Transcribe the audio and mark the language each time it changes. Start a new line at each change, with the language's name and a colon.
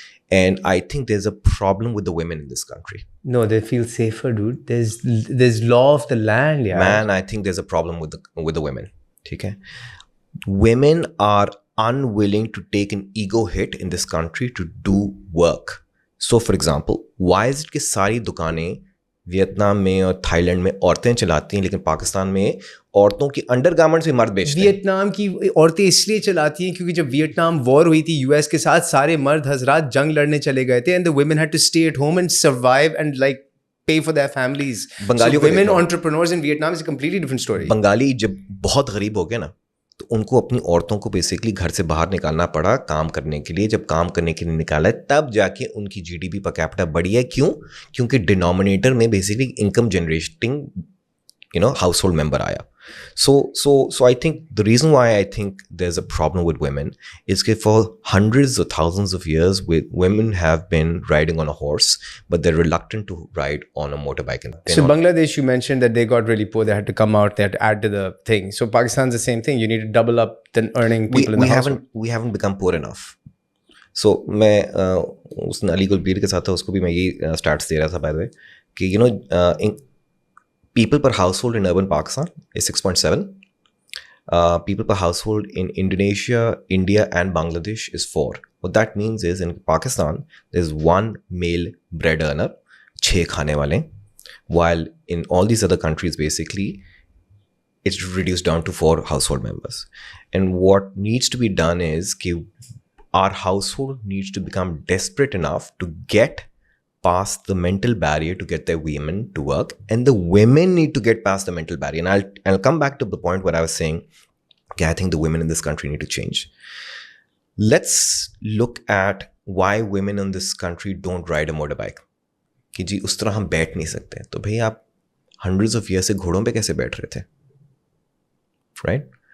English: And I think there's a problem with the women in this country. No, they feel safer, dude. There's law of the land, yeah. Man, I think there's a problem with the women. Okay? Women are unwilling to take an ego hit in this country to do work. So, for example, why is it
Hindi: कि सारी दुकानें Vietnam में और Thailand में औरतें चलाती हैं, लेकिन पाकिस्तान में औरतों की अंडरगारमेंट्स भी मर्द बेचते हैं? वियतनाम की औरतें इसलिए चलाती हैं क्योंकि जब वियतनाम वॉर हुई थी यूएस के साथ, सारे मर्द हजरात जंग लड़ने चले गए थे,
English: And the women had to stay at home and survive and like pay for their families.
Hindi: बंगालियों
English: so women entrepreneurs in Vietnam is a completely different story.
Hindi: Bengali जब बहुत गरीब हो गए ना, तो उनको अपनी औरतों को बेसिकली घर से बाहर निकालना पड़ा काम करने के लिए. जब काम करने के लिए निकाला है, तब जाके उनकी जीडीपी पर कैपिटा बढ़ी है. क्यों? क्योंकि डिनोमिनेटर में basically income generating house hold member आया.
English: So I think the reason why I think there's a problem with women is that for hundreds or thousands of years, women have been riding on a horse, but they're reluctant to ride on a motorbike. So Bangladesh, you mentioned that they got really poor. They had to come out. They had to add to the thing. So Pakistan's the same thing. You need to double up the earning people in the household. We haven't become poor enough. So
Hindi: मैं उस अली गुलबीर के साथ था, उसको भी मैं ये starts दे रहा था,
English: by the way,
Hindi: कि
English: people per household in urban Pakistan is 6.7. People per household in Indonesia, India and Bangladesh is 4. What that means is in Pakistan, there's one male bread earner
Hindi: 6 खाने वाले,
English: while in all these other countries basically it's reduced down to 4 household members. And what needs to be done is our household needs to become desperate enough to get past the mental barrier to get their women to work, and the women need to get past the mental barrier. And I'll come back to the point where I was saying, okay, I think the women in this country need to change. Let's look at why women in this country don't ride a motorbike.
Hindi: कि जी उस तरह हम बैठ नहीं सकते, तो भाई आप
English: hundreds of years
Hindi: से घोड़ों पे कैसे बैठ रहे थे,
English: right?